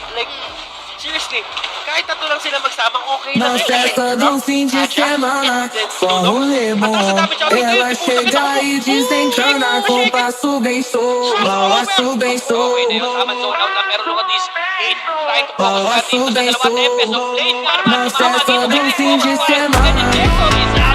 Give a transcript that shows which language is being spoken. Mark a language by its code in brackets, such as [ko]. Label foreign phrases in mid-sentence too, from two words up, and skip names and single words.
[en] Like, seriously, [tl] kahit tatlo lang sila magsama, okay Na lang. [pt] festa do fim de semana, só rolê bom. Ela chega e desencana com passo bem solto. Passo bem [tl] Okay na yun, [pt] solto. [en] tamang zone out [tl] na pero [en] look at this. Hate trying to focus [tl] dito sa dalawa [en] Tempest of late. [pt] Na festa do fim de semana.